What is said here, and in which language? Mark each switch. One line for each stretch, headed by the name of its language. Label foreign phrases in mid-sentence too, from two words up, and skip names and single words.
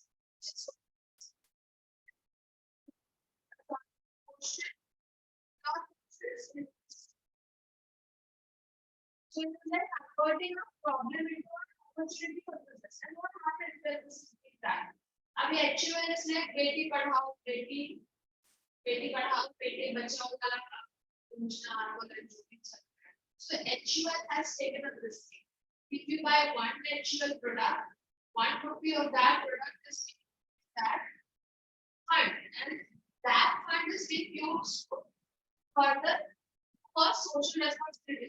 English: So it is like converting a problem into an opportunity for business. And what happens when this is being done? अभी actual is like
Hindi: बेटी पढ़ाओ बेटी पढ़ाओ बेटी बचाओ वाला योजना
English: So HUL has taken a risk. If you buy one HUL product, 1 rupee of that product is that fund, and that fund is being used further for social responsibility.